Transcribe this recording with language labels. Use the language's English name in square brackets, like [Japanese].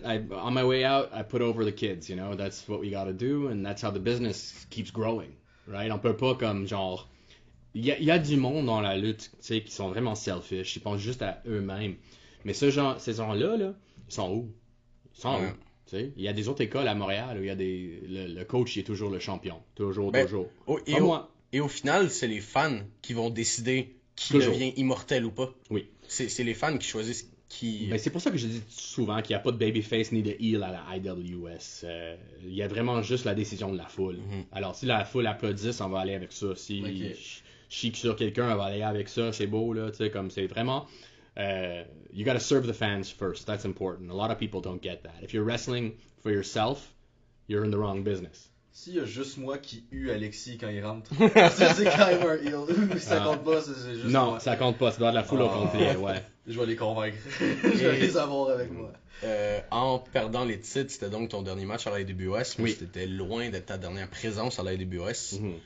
[English] On my way out, I put over the kids. You know, that's what we gotta do, and that's how the business keeps growing, right? [French] On peut pas comme genre, il y a du monde dans la lutte, tu sais, qui sont vraiment selfish. Ils pensent juste à eux-mêmes. Mais ces gens-là, là, ils sont où? Ils sont où? Il y a des autres écoles à Montréal où il y a le coach qui est toujours le champion. Toujours. Et au final, c'est les fans qui vont décider qui devient immortel ou pas. Oui. C'est les fans qui choisissent qui... Ben, c'est pour ça que je dis souvent qu'il n'y a pas de babyface ni de heel à la IWS. Il y a vraiment juste la décision de la foule. Alors, si la foule applaudit, on va aller avec ça. Si chic sur quelqu'un, on va aller avec ça. C'est beau, là. Tu sais, comme c'est vraiment... [English] you gotta serve the fans first. That's important. A lot of people don't get that. If you're wrestling for yourself, you're in the wrong business. [French] S'il y a juste moi qui hue Alexis quand il rentre, c'est quand même un heel. Ça compte pas, c'est juste non, moi. Ça compte pas. Ça doit être la foule au complet, ouais. Je vais les convaincre. Je vais les avoir avec moi. En perdant les titres, c'était donc ton dernier match à la AWS, mais c'était loin d'être ta dernière présence à la AWS.